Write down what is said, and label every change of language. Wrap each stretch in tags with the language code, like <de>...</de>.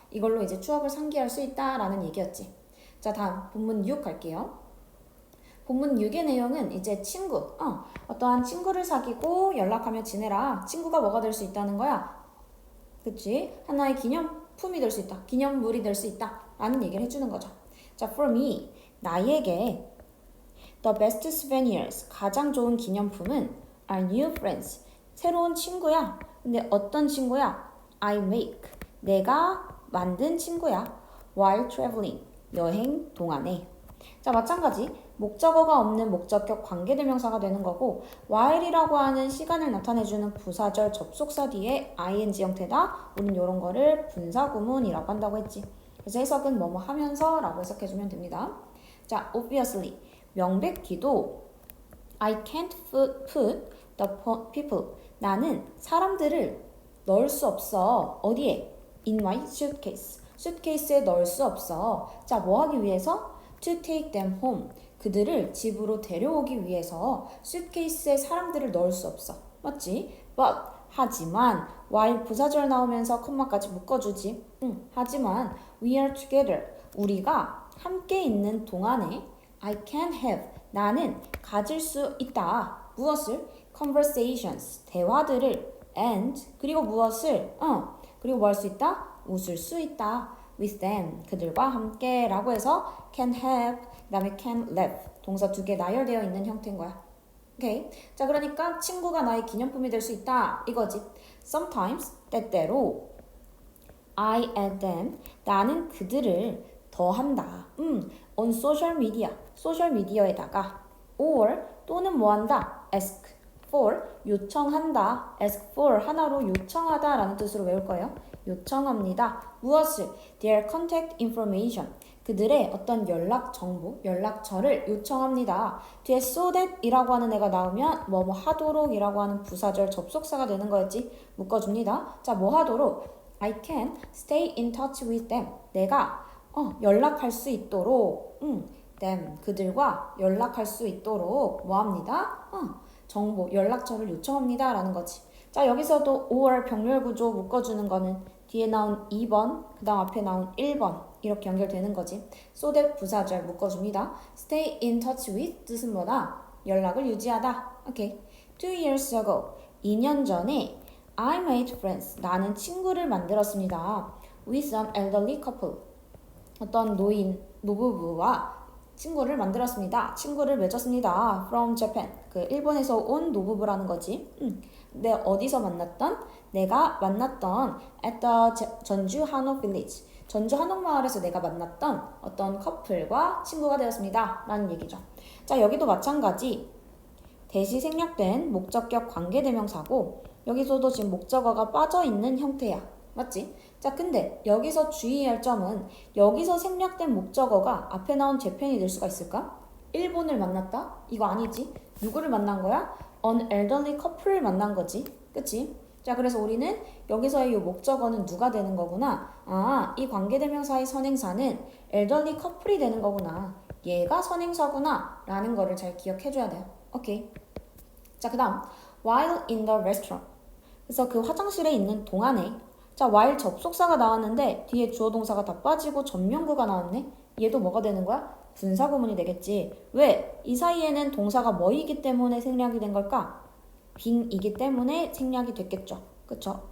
<ko>이걸로 이제 추억을 상기할 수 있다라는 얘기였지. 자, 다음 본문 6 갈게요. 본문 6의 내용은 이제 친구. 어떠한 친구를 사귀고 연락하며 지내라. 친구가 뭐가 될 수 있다는 거야? 그치? 하나의 기념품이 될 수 있다. 기념물이 될 수 있다. 라는 얘기를 해주는 거죠.</ko> <en>자, for me.</en> <ko>나에게</ko> <en>the best souvenirs.</en> <ko>가장 좋은 기념품은</ko> <en>are new friends.</en> <ko>새로운 친구야. 근데 어떤 친구야?</ko> <en>I make.</en> <ko>내가 만든 친구야.</ko> <en>while traveling.</en> <ko>여행 동안에. 자, 마찬가지 목적어가 없는 목적격 관계대명사가 되는 거고 while이라고 하는 시간을 나타내주는 부사절 접속사 뒤에 ing 형태다. 우린 이런 거를 분사구문이라고 한다고 했지. 그래서 해석은 뭐뭐 하면서 라고 해석해주면 됩니다. 자,</ko> <en>obviously</en> <ko>명백히도</ko> <en>I can't put the people</en> <ko>나는 사람들을 넣을 수 없어. 어디에?</ko> <en>In my suitcase.</en> <ko>suitcase에 넣을 수 없어. 자, 뭐 하기 위해서?</ko> <en>To take them home.</en> <ko>그들을 집으로 데려오기 위해서 suitcase에 사람들을 넣을 수 없어. 맞지? But 하지만 while 부사절 나오면서 콤마까지 묶어주지. 하지만</ko> <en>we are together.</en> <ko>우리가 함께 있는 동안에</ko> <en>I can have.</en> <ko>나는 가질 수 있다. 무엇을?</ko> <en>Conversations.</en> <ko>대화들을 and 그리고 무엇을? 그리고 뭐 할 수 있다? 웃을 수 있다.</ko> <en>with them.</en> <ko>그들과 함께 라고 해서 can have 그 다음에 can live. 동사 두 개 나열되어 있는 형태인 거야. 오케이. 자, 그러니까 친구가 나의 기념품이 될 수 있다. 이거지.</ko> <en>Sometimes</en> <ko>때때로</ko> <en>I add them.</en> <ko>나는 그들을 더한다.</ko> <en>on social media.</en> <ko>소셜 미디어에다가 or 또는 뭐한다?</ko> <en>ask for</en> <ko>요청한다. ask for 하나로 요청하다 라는 뜻으로 외울 거예요. 요청합니다. 무엇을?</ko> <en>their contact information.</en> <ko>그들의 어떤 연락 정보, 연락처를 요청합니다. 뒤에 so that 이라고 하는 애가 나오면 뭐뭐 하도록 이라고 하는 부사절 접속사가 되는 거였지. 묶어줍니다. 자, 뭐 하도록?</ko> <en>I can stay in touch with them.</en> <ko>내가 연락할 수 있도록 them 그들과 연락할 수 있도록 뭐합니다? 정보, 연락처를 요청합니다 라는 거지. 자, 여기서도 or 병렬 구조 묶어주는 거는 뒤에 나온 2번, 그 다음 앞에 나온 1번 이렇게 연결되는 거지. so that 부사절 묶어줍니다. stay in touch with 뜻은 뭐다? 연락을 유지하다. 오케이.</ko> <en>2 years ago</en> <ko>2년 전에</ko> <en>I made friends</en> <ko>나는 친구를 만들었습니다.</ko> <en>with some elderly couple</en> <ko>어떤 노부부와 친구를 만들었습니다. 친구를 맺었습니다.</ko> <en>From Japan.</en> <ko>그 일본에서 온 노부부라는 거지. 어디서 만났던? 내가 만났던 at the 전주 한옥 village. 전주 한옥마을에서 내가 만났던 어떤 커플과 친구가 되었습니다. 라는 얘기죠. 자, 여기도 마찬가지. 대시 생략된 목적격 관계대명사고 여기서도 지금 목적어가 빠져있는 형태야. 맞지? 자, 근데 여기서 주의할 점은 여기서 생략된 목적어가 앞에 나온 재편이 될 수가 있을까? 일본을 만났다? 이거 아니지? 누구를 만난 거야?</ko> <en>An elderly couple</en> <ko>을 만난 거지. 그치? 자, 그래서 우리는 여기서의 이 목적어는 누가 되는 거구나? 아, 이 관계대명사의 선행사는 elderly couple이 되는 거구나. 얘가 선행사구나. 라는 거를 잘 기억해줘야 돼요. 오케이. 자, 그 다음</ko> <en>while in the restaurant.</en> <ko>그래서 그 화장실에 있는 동안에 자, while 접속사가 나왔는데 뒤에 주어 동사가 다 빠지고 전명구가 나왔네? 얘도 뭐가 되는 거야? 분사구문이 되겠지. 왜? 이 사이에는 동사가 뭐이기 때문에 생략이 된 걸까? being이기 때문에 생략이 됐겠죠. 그쵸?</ko>